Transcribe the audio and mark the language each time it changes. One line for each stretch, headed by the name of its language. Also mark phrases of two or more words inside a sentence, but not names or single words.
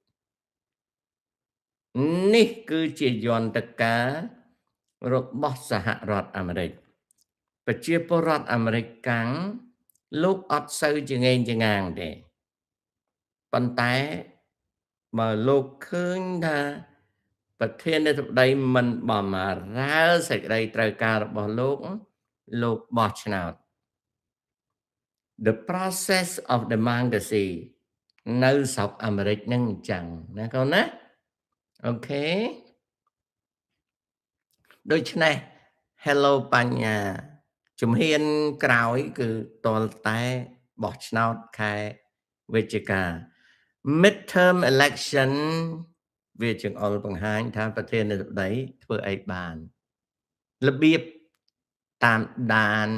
Khmer: នេះគឺជាយន្តការរបស់សហរដ្ឋអាមេរិកប្រជាពលរដ្ឋអាមេរិក កាំងលោកអត់សូវចងេងចងាងទេប៉ុន្តែបើលោកឃើញថាប្រធានាធិបតីមិនបំរើសេចក្តីត្រូវការរបស់លោកបោះឆ្នោត
English: The process of democracy
Khmer: នៅស្រុកអាមេរិកហ្នឹងអញ្ចឹងណាកូនណាអូខេ ដូច្នេះ Hello បញ្ញាជំហានក្រោយគឺតលតែបោះឆ្នោតខែវិច្ឆិកា
English: midterm election
Khmer: វាចង្អុលបង្ហាញថាប្រធានាធិបតីធ្វើអីបានរបៀបតាមដាន